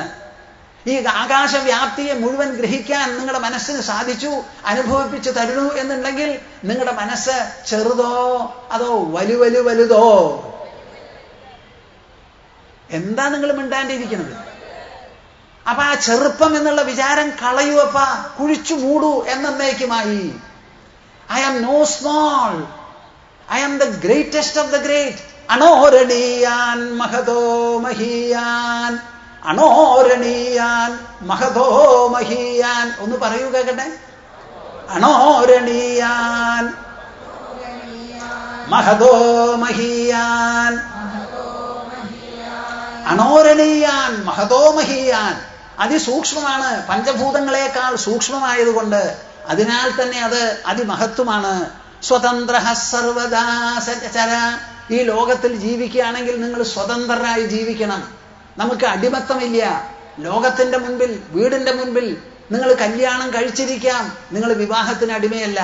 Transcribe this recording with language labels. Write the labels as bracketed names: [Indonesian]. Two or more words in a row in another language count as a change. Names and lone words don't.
[Malayalam] ഈ ആകാശവ്യാപ്തിയെ മുഴുവൻ ഗ്രഹിക്കാൻ നിങ്ങളുടെ മനസ്സിന് സാധിച്ചു, അനുഭവിപ്പിച്ചു തരുന്നു എന്നുണ്ടെങ്കിൽ നിങ്ങളുടെ മനസ്സ് ചെറുതോ അതോ വലുതോ? എന്താ നിങ്ങൾ മിണ്ടാണ്ടിരിക്കുന്നത്? അപ്പൊ ആ ചെറുപ്പം എന്നുള്ള വിചാരം കളയുവപ്പ, കുഴിച്ചു മൂടൂ എന്നേക്കുമായി. [English] I am no small. I am the greatest of the great. [Sanskrit] अणोरणीयान् महतो महीयान्. अणोरणीयान् महतो महीयान्. [Malayalam] ഒന്ന് പറയൂ കേക്കട്ടെ. [Sanskrit] अणोरणीयान् महतो महीयान्. अणोरणीयान् महतो महीयान्. [Malayalam] അതിസൂക്ഷ്മമാണ്, പഞ്ചഭൂതങ്ങളെക്കാൾ സൂക്ഷ്മമായതുകൊണ്ട് അതിനാൽ തന്നെ അത് അതിമഹത്വമാണ്. [Sanskrit] स्वतन्त्र सर्वदा सचर. [Malayalam] ഈ ലോകത്തിൽ ജീവിക്കുകയാണെങ്കിൽ നിങ്ങൾ സ്വതന്ത്രരായി ജീവിക്കണം. നമുക്ക് അടിമത്തമില്ല. ലോകത്തിന്റെ മുൻപിൽ, വീടിന്റെ മുൻപിൽ നിങ്ങൾ കല്യാണം കഴിച്ചിരിക്കാം, നിങ്ങൾ വിവാഹത്തിന് അടിമയല്ല.